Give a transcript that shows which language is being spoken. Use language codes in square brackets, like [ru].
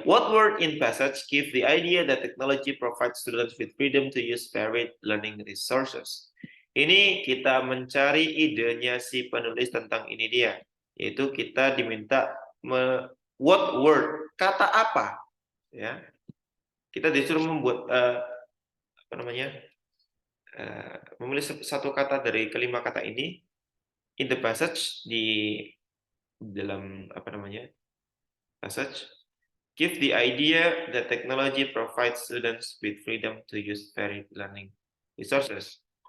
[en] What word in passage give the idea that technology provides students with freedom to use varied learning resources? [id] Ini kita mencari idenya si penulis tentang ini dia, yaitu kita diminta [en] what word, [id] kata apa, ya. Kita disuruh membuat apa namanya, memilih satu kata dari kelima kata ini [en] in the passage [id] di dalam apa namanya passage. [en] Give the idea that technology provides students with freedom to use varied learning resources.